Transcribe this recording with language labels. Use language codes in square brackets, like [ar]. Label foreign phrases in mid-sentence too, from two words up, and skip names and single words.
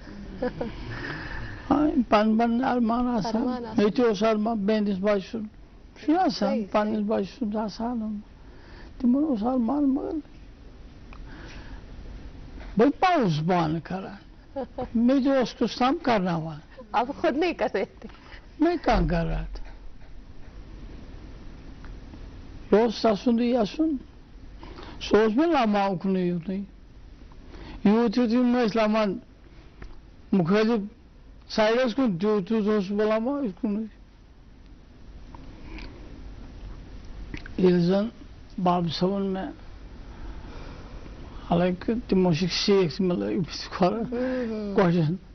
[ks] پن پن ارمان آسان. مےٚ تہِ اوس ارمان بیٚنِس بچہٕ سُنٛد چھُنہ آسان پننِس بچہٕ سُنٛد آسان تِمن اوس ارمان مگر بہٕ ما اوسُس پانہٕ کران مےٚ تہِ اوس کُس تام کرناوان. [ur] آپ خود نہیں کر رہے تھے. میں کہاں کر رہا تھا. [ks] یہ اوس تسُنٛدٕے یژھُن. سُہ اوس مےٚ لمان اُکنُے یوٗتُے یوٗت یِم ٲسۍ لمان مُخٲلِف سایڈس کُن تیوٗت تیوٗت اوسُس بہٕ لمان یِتھ کُنُے. ییٚلہِ زن باب صٲبن مےٚ حالانکہِ تِمو چھِکھ سیٖکھ تہِ مےٚ لٲگمٕتۍ کھۄرن کۄٹھٮ۪ن